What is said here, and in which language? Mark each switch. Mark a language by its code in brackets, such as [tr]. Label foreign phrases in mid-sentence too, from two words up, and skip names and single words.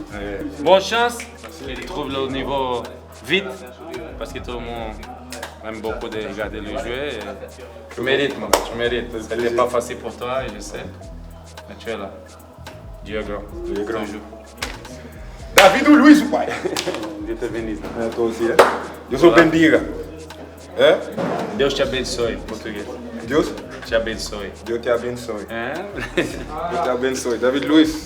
[fr] Bonne chance, il trouve le niveau vite, parce que tout le monde aime beaucoup de regarder le jeu. Tu mérites, tu mérites. Ce n'était pas facile pour toi, et je sais. Mais tu es là. Dieu est grand. Dieu est grand. Toujours. [pt] David ou Luiz, pai? Deus te bendiga. [fr] Toi aussi, hein? [pt] Deus o bendiga. Hein? Deus te abençoe, português. Deus? Te abençoe. Deus te abençoe. [fr] Hein? [pt] Deus te abençoe. David Luiz.